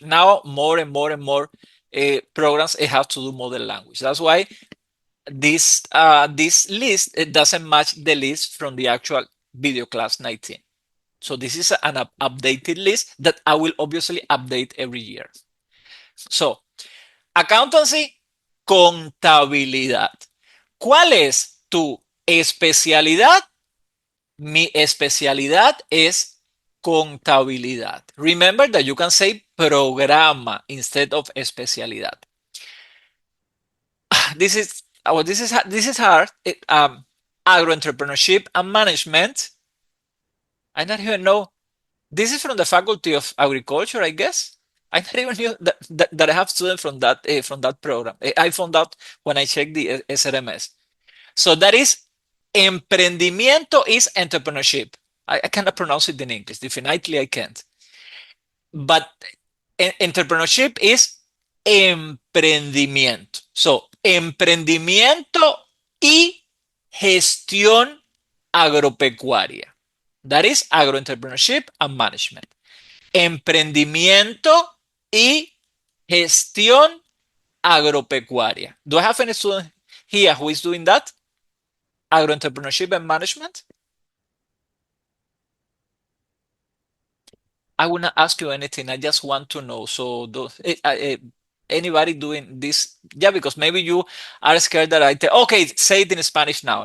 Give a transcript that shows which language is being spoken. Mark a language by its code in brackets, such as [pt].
[en] Now more and more and more programs have to do model language. That's why this list, it doesn't match the list from the actual video class 19. So this is an updated list that I will obviously update every year. So, accountancy, contabilidad. [es] ¿Cuál es tu especialidad? Mi especialidad es contabilidad. [en] Remember that you can say programa instead of especialidad. This is hard. Agro entrepreneurship and management. I don't even know. This is from the Faculty of Agriculture, I guess. I never even knew that I have students from that program. I found out when I checked the SRMS. So that is emprendimiento is entrepreneurship. I cannot pronounce it in English. Definitely I can't. But entrepreneurship is emprendimiento. [es] So, emprendimiento y gestión agropecuaria. [en] That is agroentrepreneurship and management. [es] Emprendimiento y gestión agropecuaria. [en] Do I have any student here who is doing that? Agroentrepreneurship and management? I will not ask you anything. I just want to know. So, anybody doing this? Yeah, because maybe you are scared that I tell, okay, say it in Spanish now.